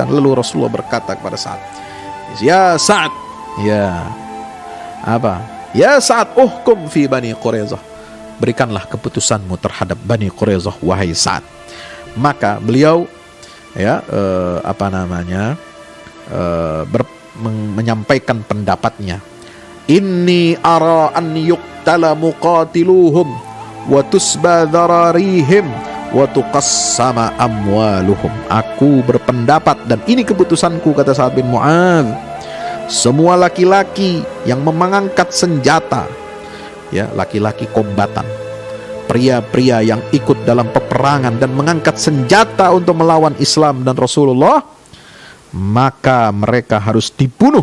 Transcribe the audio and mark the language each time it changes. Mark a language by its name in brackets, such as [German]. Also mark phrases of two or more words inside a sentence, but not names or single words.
[Indonesian] Lalu Rasulullah berkata kepada Sa'ad, [Arabic] "يا سعد يا سعد احكم في بني قريظة. [Indonesian] Berikanlah keputusanmu terhadap Bani Quraizah, wahai Sa'ad." Maka beliau ya menyampaikan pendapatnya. [Arabic] إني أرى أن يقتل مقاتلهم وتسبى ذراريهم وتقسم أموالهم. [Indonesian] Aku berpendapat, dan ini keputusanku, kata Sa'ad bin Mu'adz, semua laki-laki yang mengangkat senjata, ya, laki-laki kombatan, pria-pria yang ikut dalam peperangan dan mengangkat senjata untuk melawan Islam dan Rasulullah, maka mereka harus dibunuh.